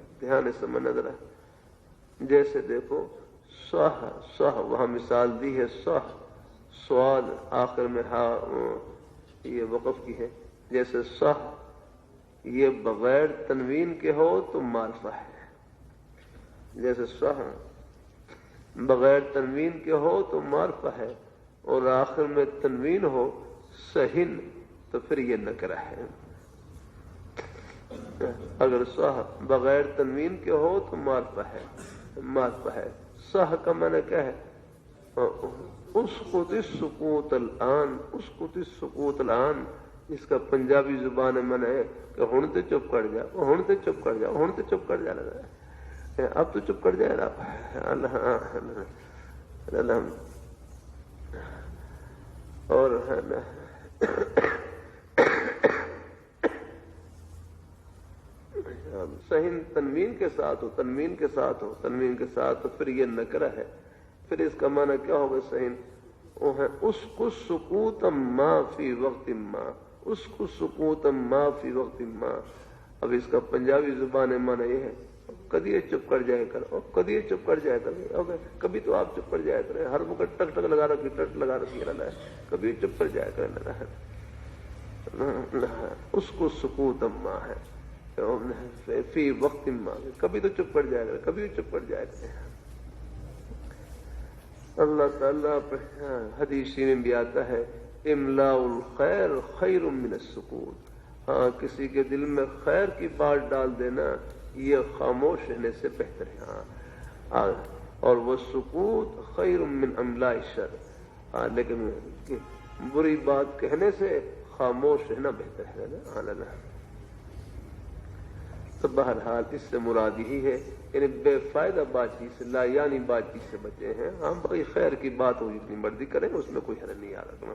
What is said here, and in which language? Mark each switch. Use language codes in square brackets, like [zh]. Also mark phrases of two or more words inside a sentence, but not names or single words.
[ur] دھیان سے سمجھنا ذرا، جیسے دیکھو صح وہاں مثال دی ہے، صح سوال آخر میں یہ وقف کی ہے، جیسے صح یہ بغیر تنوین کے ہو تو معرفہ ہے، جیسے صح بغیر تنوین کے ہو تو معرفہ ہے، اور آخر میں تنوین ہو سہن تو پھر یہ نکرہ ہے۔ اگر صح بغیر تنوین کے ہو تو معرفہ ہے، معرفہ ہے۔ صح کا معنی کیا ہے؟ [ar] اسقط السقوط الان، اسقط السقوط الان، [ur] اس کا پنجابی زبان میں معنی ہے کہ [pa] ہن تے چپ کر جا، ہن تے چپ کر جا، ہن تے چپ کر جا، [ur] اب تو چپ کر جائے نا اللہ اللہ۔ اور ہے نا سہن تنوین کے ساتھ ہو، تنوین کے ساتھ ہو، تنوین کے ساتھ تو پھر یہ نکرہ ہے۔ پھر اس کا معنی کیا ہوگا سہن؟ وہ ہے اس کو [ar] سکوتم ما فی وقت ما، [ur] اس کو [ar] سکوتم ما فی وقت ما۔ [ur] اب اس کا پنجابی زبان معنی یہ ہے کبھی یہ چپ کر جائے کر، اور کبھی یہ چپ کر جائے کر، کبھی تو آپ چپ کر جائے کریں، ہر وقت ٹک ٹک لگا رکھی، ٹک لگا رکھی رہنا ہے، کبھی چپ کر جائے کرنا ہے۔ اس کو [ar] سکوتم ما [ur] ہے [ar] فی وقت ما، [ur] کبھی تو چپ کر جائے گا، کبھی چپ کر جائے گا۔ اللہ تعالیٰ حدیث میں بھی آتا ہے [ar] املاء الخیر خیر من السکوت، [ur] ہاں کسی کے دل میں خیر کی بات ڈال دینا یہ خاموش رہنے سے بہتر ہے، ہاں اور وہ [ar] سکوت خیر من املاء الشر، [ur] ہاں لیکن بری بات کہنے سے خاموش رہنا بہتر ہے نا۔ تو بہرحال اس سے مراد یہی ہے یعنی بے فائدہ بات چیز سے، لا یعنی بات چیز سے بچے ہیں، ہم بڑی خیر کی بات ہو جتنی مرضی کریں اس میں کوئی حرج نہیں آ رہا۔